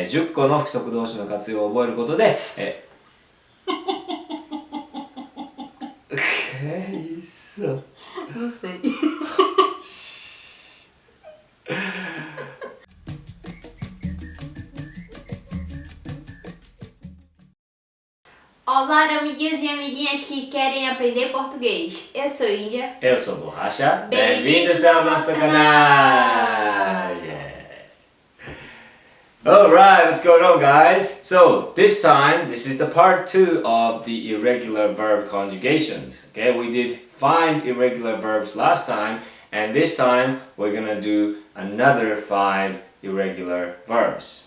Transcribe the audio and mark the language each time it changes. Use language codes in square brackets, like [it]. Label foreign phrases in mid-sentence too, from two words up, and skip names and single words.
[ja] 10 個の不規則動詞の活用を覚えることで、isso. [pt] Não sei. Olá, amiguinhos e amiguinhas que querem aprender português. Eu sou Índia. Eu sou Borracha. Bem-vindos ao nosso canal! [en] Yeah. Alright, what's going on, guys? So, this time, this is the part 2 of the irregular verb conjugations. Okay, we did 5 irregular verbs last time, and this time we're gonna do another 5 irregular verbs.